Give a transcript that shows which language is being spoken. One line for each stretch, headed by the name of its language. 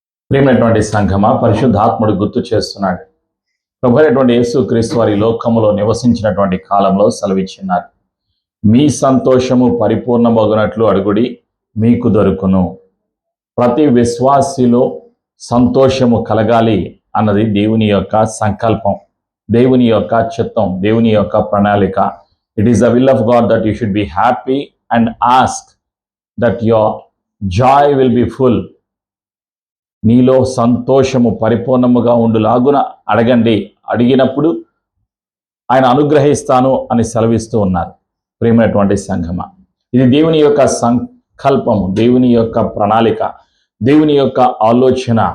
Telugu: ప్రియమైనటువంటి సంఘమా, పరిశుద్ధాత్ముడు గుర్తు చేస్తున్నాడు. ప్రభు అయినటువంటి యేసు క్రీస్తు వారి లోకములో నివసించినటువంటి కాలంలో సెలవిచ్చినారు, మీ సంతోషము పరిపూర్ణమగునట్లు అడుగుడి, మీకు దొరుకును. ప్రతి విశ్వాసిలో సంతోషము కలగాలి అన్నది దేవుని యొక్క సంకల్పం, దేవుని యొక్క చిత్తం, దేవుని యొక్క ప్రణాళిక.
English: It is the will of God that you should be happy and ask that your joy will be full.
Telugu: నీలో సంతోషము పరిపూర్ణముగా ఉండులాగున అడగండి, అడిగినప్పుడు ఆయన అనుగ్రహిస్తాను అని సెలవిస్తూ ఉన్నారు. ప్రియమైనటువంటి సంఘమా, ఇది దేవుని యొక్క సంకల్పము, దేవుని యొక్క ప్రణాళిక, దేవుని యొక్క ఆలోచన.